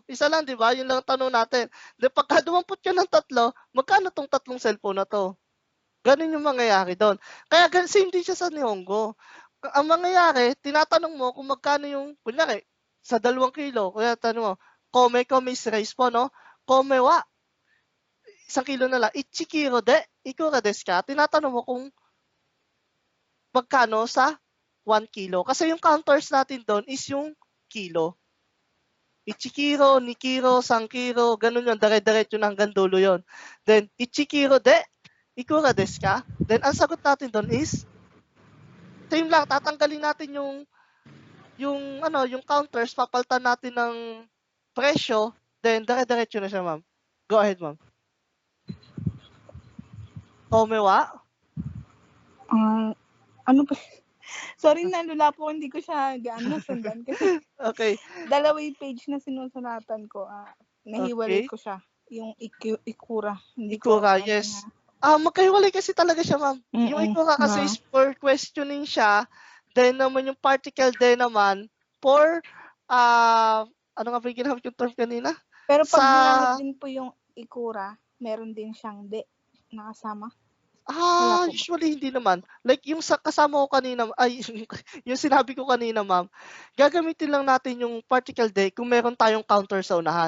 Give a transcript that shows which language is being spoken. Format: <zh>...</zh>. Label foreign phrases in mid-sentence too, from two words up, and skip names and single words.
<tl>Isa lang, di ba? Yun lang tanong natin. Then, pagka dumampot ka ng 3, magkano tong 3 cellphone na to? Ganun yung mangyayari doon. Kaya same din siya sa Nihongo. Ang mangyayari, tinatanong mo kung magkano yung, kunyari, sa 2 kilo, kaya tanong mo, kome is rice po, no?</tl> <ja>米は,</ja> <tl>1 kilo na lang,</tl> <ja>一キロで、いくらですか?</ja> <tl>Tinatanong mo kung magkano sa 1 kilo. Kasi yung counters natin doon is yung kilo.</tl> <ja>一キロ、二キロ、三キロ,</ja> <tl>ganun yun, dire-diretso na hanggang dulo yun.</tl> <ja>Then, 一キロで、いくらですか?</ja> <tl>Then, ang sagot natin doon is, same lang, tatanggalin natin yung counters, papalitan natin ng presyo, then dire-diretso na siya, ma'am.</tl> <en>Go ahead,</en> <tl>ma'am. Komewa? Ano ba? Sorry, nalula po, hindi ko siya gaano nasundan kasi Okay. dalawa yung page na sinusulatan ko. Nahiwalay Okay. ko siya. Yung ikura. Hindi Ikura, ko, yes. Magkahiwalay kasi talaga siya, ma'am. Yung ikura kasi is for questioning siya, then naman yung particle din naman for, ano nga ba yung ginamit yung term kanina? Pero pag ginamit din po yung ikura, meron din siyang de nakasama. Wala po ba? Usually hindi naman. Like yung kasama ko kanina, yung sinabi ko kanina, ma'am, gagamitin lang natin yung particle de kung meron tayong counter sa unahan.</tl>